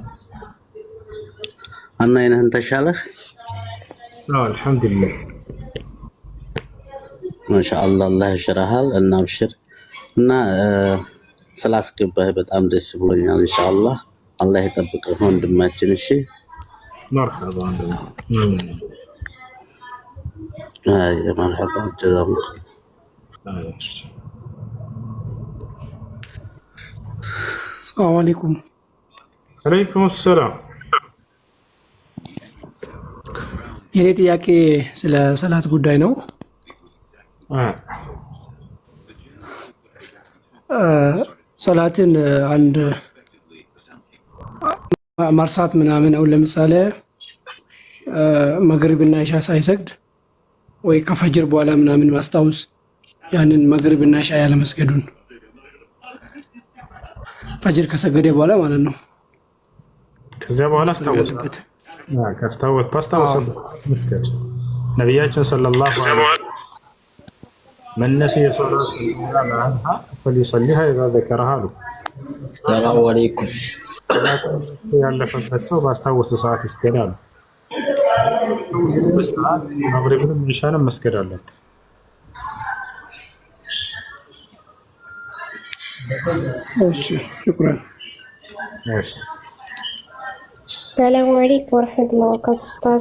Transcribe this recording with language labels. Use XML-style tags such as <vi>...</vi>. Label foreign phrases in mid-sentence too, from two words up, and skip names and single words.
<am>እና አይነህን ተሻለህ? አልሐምዱሊላህ ማሻአላህ አላህ ይሽራሃል እና አብሽር እና ስላስገባህ በጣም ደስ ብሎኛል። ኢንሻአላህ አላህ ይጠብቅህ ወንድማችን። እሺ</am> <ar>مرحبا مرحبا جزاكم السلام عليكم. عليكم السلام.</ar> <am>የኔ ጥያቄ ስለ ሰላት ጉዳይ ነው። ሰላትን አንድ መርሳት ምናምን አሁን ለምሳሌ መግሪብና ኢሻ ሳይሰግድ ወይ ከፈጅር በኋላ ምናምን ማስታወስ ያንን መግሪብና ኢሻ ያለ መስገዱን ፈጅር ከሰገደ በኋላ ማለት ነው። ከዛ በኋላ አስታወስበት መስገድ ነብያችን</am> <ar>صلى الله عليه وسلم من نسي صلاة عنها فليصليها إذا ذكرها له. السلام عليكم.</ar> <am>ያለፈበት ሰው ባስታወሰ ሰዓት ይስገዳል። በሰዓት መግሪብንም ኢሻንም መስገድ አለበት። እሺ ሽክራን።</am> <ar>السلام عليكم ورحمة الله وبركاته أستاذ</ar>